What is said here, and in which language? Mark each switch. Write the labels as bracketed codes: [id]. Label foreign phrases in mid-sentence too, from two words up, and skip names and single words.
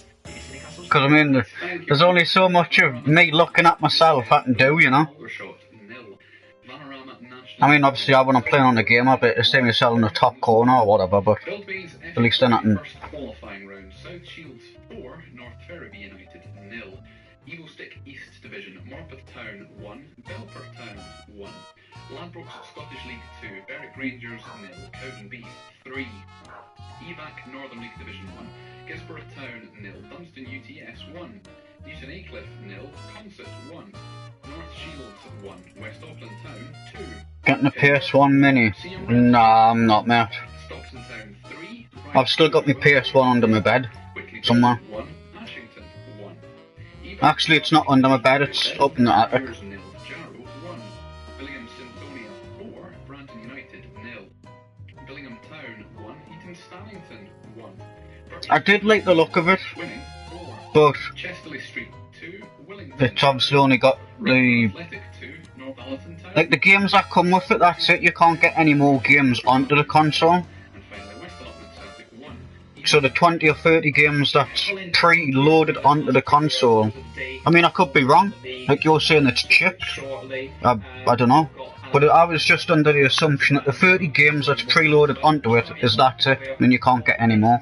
[en] Because I mean, there's only so much of me looking at myself I can do, you know. I mean, obviously, when I'm playing on the game, I bet to see myself in the top corner or whatever, but at least then I can. Qualifying round, South Shields 4, North Ferriby United 0. Evilstick East Division, Morpeth Town 1, Belper Town 1. Ladbrokes Scottish League 2, Berwick Rangers 0, Cowdenbeath 3. Evac Northern League Division 1, Gisborough Town 0, Dunstan UTS 1. Newton Aycliffe 0, Concert 1. North Shields 1, West Auckland Town 2. Getting a PS1 mini? Nah, I'm not, mate. Stockton Town 3. I've still got my PS1 under my bed somewhere. 1, Ashington 1. Actually, it's not under my bed, it's up in the attic. Jarrow 1. Billingham Synthonia 4, Branton United 0. Billingham Town 1, Eton Stannington 1. I did like the look of it, Winning 4. but Chesterley Street 2, Willington. it's obviously only got the... Athletic 2, Northallerton Town. Like the games that come with it, that's it, you can't get any more games onto the console. And finally West Allotment Celtic 1. So the 20 or 30 games that's pre-loaded onto the console, I mean I could be wrong, like you're saying it's chipped, I don't know, but I was just under the assumption that the 30 games that's preloaded onto it is that's it, and you can't get any more.